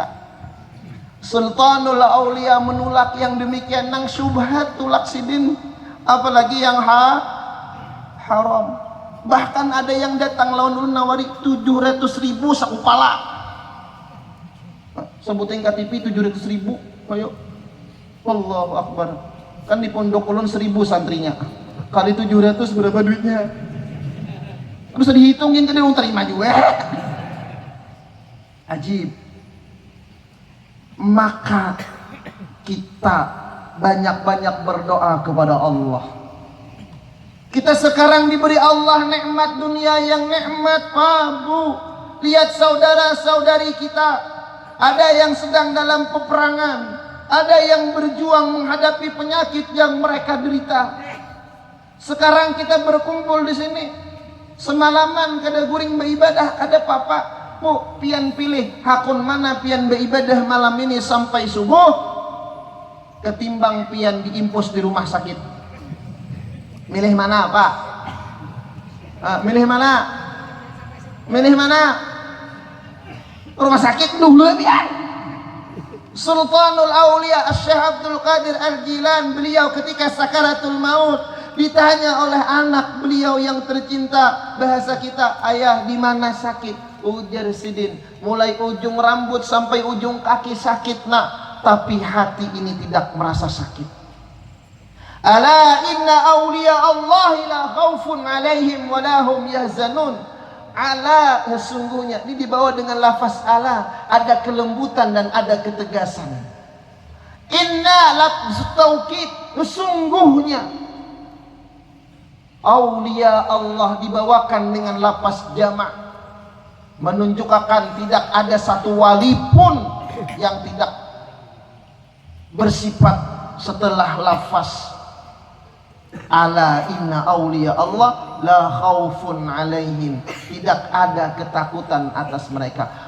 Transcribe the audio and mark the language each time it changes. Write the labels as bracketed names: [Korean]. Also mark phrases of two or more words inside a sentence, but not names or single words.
[Indonesian] Sultanul Aulia menolak yang demikian, [Banjar] nang syubhat tulak sidin, [Indonesian] apalagi yang haram. [Banjar] Bahkan ada yang datang lawan ulun nawari 700.000 sakupala. [Indonesian] Sebutin KTP 700.000. Ayo. [Arabic] الله أكبر. [Banjar] Kan di pondok ulun 1.000 santrinya. [Indonesian] Kali 700 berapa duitnya? Bisa dihitungin kan dia terima juga. Ajib. Maka kita banyak-banyak berdoa kepada Allah. Kita sekarang diberi Allah nikmat dunia yang nikmat, Pak Bu. Lihat saudara-saudari kita, ada yang sedang dalam peperangan, ada yang berjuang menghadapi penyakit yang mereka derita. Sekarang kita berkumpul di sini. [Banjar] Semalaman kada guring beribadah, kada papa. Bu, pian pilih hakun mana pian beribadah malam ini sampai subuh, ketimbang pian diimpus di rumah sakit. [Indonesian] Milih mana, Pak? Milih mana? [Banjar] Milih mana? Rumah sakit dulu pian. [Indonesian] Sultanul Aulia Syekh Abdul Qadir Al-Jilan, beliau ketika sakaratul maut ditanya oleh anak beliau yang tercinta, bahasa kita, ayah di mana sakit? [Banjar] Ujar sidin, [Indonesian] mulai ujung rambut sampai ujung kaki sakit nak, tapi hati ini tidak merasa sakit. [Arabic] ألا إن أولياء الله لا خوف عليهم ولا هم يحزنون. Ala, [Indonesian] sesungguhnya ini dibawa dengan lafaz ala, ada kelembutan dan ada ketegasan. [Arabic] إن لفظ توكيد, [Indonesian] sesungguhnya [Arabic] أولياء الله [Indonesian] dibawakan dengan lafaz jamak, menunjukkan tidak ada satu wali pun yang tidak bersifat setelah lafaz [Arabic] ألا إن أولياء الله لا خوف عليهم, [Indonesian] tidak ada ketakutan atas mereka.